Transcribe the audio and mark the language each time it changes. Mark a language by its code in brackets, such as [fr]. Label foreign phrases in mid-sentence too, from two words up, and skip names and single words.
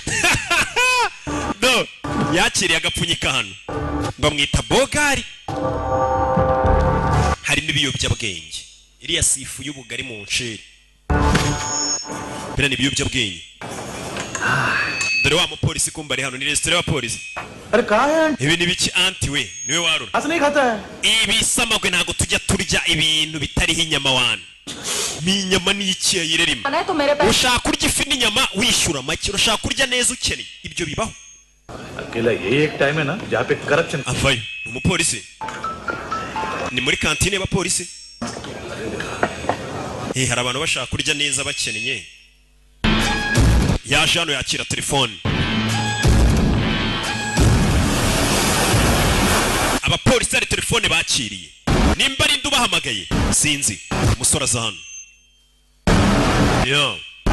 [rw] no yakiriye agapfunyika hano bamwita Bogari harimo ibiyobyabwenge iriya sifu y'ubugari mu nsheri bira ni ibiyobyabwenge dore wa mupolisi kumva ari hano ni resitora y'abapolisi [hi] अरे कहाँ है [rw] ibi ni biki anti we niwe warura [hi] आज नहीं खाता है [rw] ibi samagwe ntago tujya turya ibintu bitariho inyama wana ni inyama n'iki yayirerima ushaka kurya ifi n'inyama wishyura make urashaka kurya neza ukeneye ibyo bibaho [hi] अकेला यही एक टाइम है ना जहाँ पे करप्शन [rw] avayo ni umupolisi ni muri kantine y'abapolisi hari abantu bashaka kurya neza bakennye yaje hano yakira telefone abapolisi ari telefone bakiriye nimba ari ndubahamagaye sinzi umusore aza hano yo